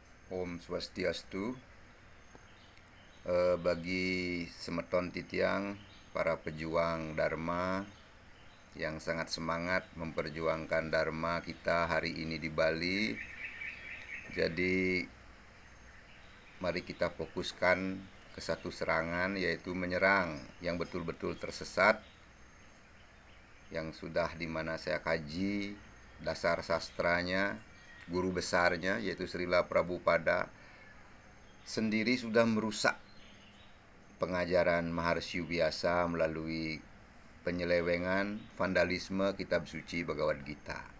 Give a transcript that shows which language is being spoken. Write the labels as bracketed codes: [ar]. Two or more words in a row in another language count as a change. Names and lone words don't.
[ban] Om Swastiastu. [id] Bagi [ban] semeton titiang, [id] para pejuang Dharma yang sangat semangat memperjuangkan Dharma kita hari ini di Bali. Jadi mari kita fokuskan ke satu serangan, yaitu menyerang yang betul-betul tersesat, yang sudah dimana saya kaji dasar sastranya, guru besarnya yaitu Srila Prabhupada sendiri sudah merusak pengajaran Maharsyu biasa melalui penyelewengan, vandalisme kitab suci Bhagavad Gita.